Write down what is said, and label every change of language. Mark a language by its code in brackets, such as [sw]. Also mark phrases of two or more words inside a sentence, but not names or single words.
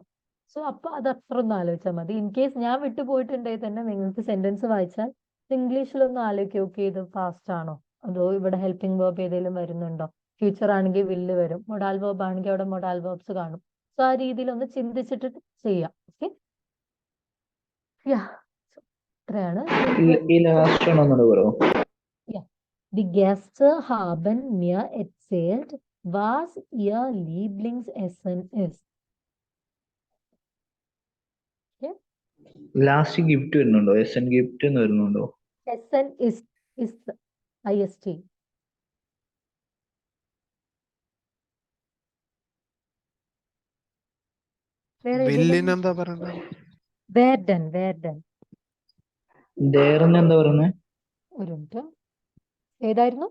[ml] സോ അപ്പൊ അത് അത്ര ഒന്ന് ആലോചിച്ചാൽ മതി. [en] in case [ml] ഞാൻ വിട്ടുപോയിട്ടുണ്ടെങ്കിൽ തന്നെ നിങ്ങൾക്ക് സെന്റൻസ് വായിച്ചാൽ ഇംഗ്ലീഷിലൊന്ന് ആലോചിച്ച് നോക്കി, ഇത് ഫാസ്റ്റ് ആണോ അതോ ഇവിടെ [en] helping verb [ml] ഏതെങ്കിലും വരുന്നുണ്ടോ? ഫ്യൂച്ചർ ആണെങ്കിൽ വില്ല് വരും, [en] modal verb [ml] ആണെങ്കിൽ അവിടെ [en] modal verbs [ml] കാണും. സോ ആ രീതിയിൽ ഒന്ന് ചിന്തിച്ചിട്ട് ചെയ്യാം. ഓക്കെ, യാ, ഇത്രയാണ്. ഈ ലാസ്റ്റ് ഒന്നൂടെ പറയോ? [de] Die Gäste haben mir erzählt, was ihr Lieblingsessen ist. [en] Okay? [ml] ലാസ്റ്റ് ഗിഫ്റ്റ് വരുന്നുണ്ടോ? എസ് എൻ ഗിഫ്റ്റ് എന്ന് വരുന്നുണ്ടോ? [de] Essen ist ist. [ml] വേറെ വില്ലിന് എന്താ പറയണ്ടത്? [de] werden werden. [ml] ദേർന്ന് എന്താ പറയുന്നത്? ഒരു മിനിറ്റ്, ഏതായിരുന്നു?